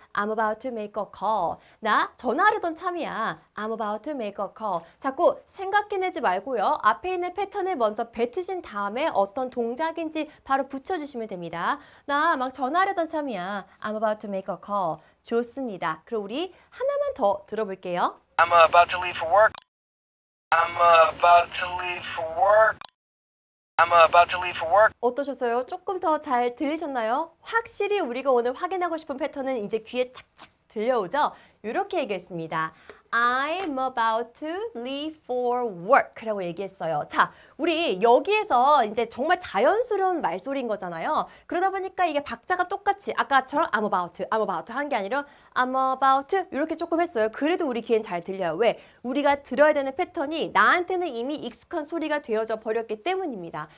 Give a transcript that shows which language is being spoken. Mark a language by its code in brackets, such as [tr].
[en] I'm about to make a call. 나 전화하려던 참이야. I'm about to make a call. [ko] 자꾸 생각해내지 말고요. 앞에 있는 패턴을 먼저 뱉으신 다음에 어떤 동작인지 바로 붙여주시면 됩니다. 나 막 전화하려던 참이야. [en] I'm about to make a call. 좋습니다. [ko] 그럼 우리 하나만 더 들어볼게요. [en] I'm about to leave for work. I'm about to leave for work. I'm about to leave for work. [ko] 어떠셨어요? 조금 더 잘 들리셨나요? 확실히 우리가 오늘 확인하고 싶은 패턴은 이제 귀에 착착 들려오죠? 이렇게 얘기했습니다. [en] I'm about to leave for work 라고 얘기했어요. [ko] 자, 우리 여기에서 이제 정말 자연스러운 말소리인 거잖아요. 그러다 보니까 이게 박자가 똑같이 아까처럼 I'm about 한 게 아니라 I'm about to 이렇게 조금 했어요. 그래도 우리 귀엔 잘 들려요. 왜? 우리가 들어야 되는 패턴이 나한테는 이미 익숙한 소리가 되어져 버렸기 때문입니다.